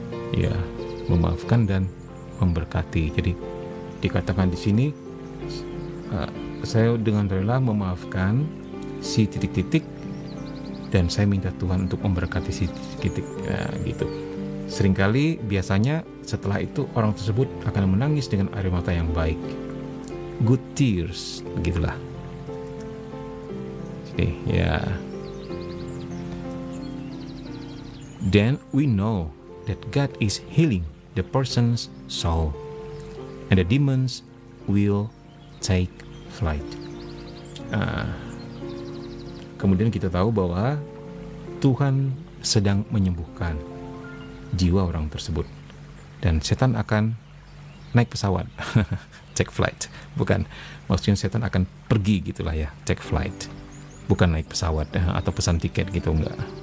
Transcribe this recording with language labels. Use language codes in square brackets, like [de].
[id] Ya, memaafkan dan memberkati. Jadi dikatakan di sini, saya dengan rela memaafkan si titik-titik dan saya minta Tuhan untuk memberkati si titik-titik, ya, gitu. Seringkali biasanya setelah itu orang tersebut akan menangis dengan air mata yang baik, [en] good tears, [id] begitulah. Jadi ya, [en] then we know that God is healing the person's soul and the demons will take flight. [id] Kemudian kita tahu bahwa Tuhan sedang menyembuhkan jiwa orang tersebut dan setan akan naik pesawat. Take flight, bukan, maksudnya setan akan pergi gitulah ya, take flight, bukan naik pesawat atau pesan tiket gitu, enggak.